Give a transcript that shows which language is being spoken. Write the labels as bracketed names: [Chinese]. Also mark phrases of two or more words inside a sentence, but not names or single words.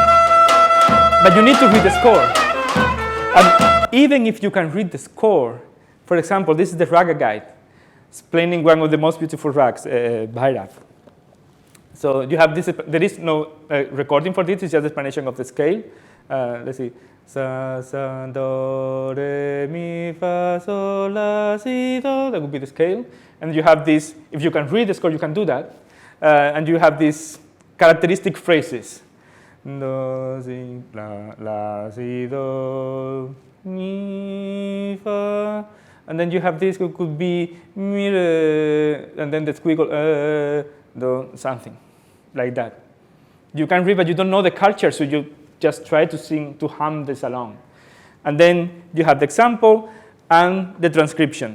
[English] But you need to read the score. And even if you can read the score, for example, this is the raga guide, explaining one of the most beautiful rags, Bhairav. So you have this, there is no recording for this, it's just explanation of the scale. Let's see. Sa, sa, do, re, mi, fa, sol, la, si, do. That would be the scale. And you have this, if you can read the score, you can do that. And you have these characteristic phrases. Do, si, la, si, do, mi, fa. And then you have this, it could be mi, re, and then the squiggle, do, something like that. You can read, but you don't know the culture, so you just try to sing, to hum this along. And then you have the example and the transcription.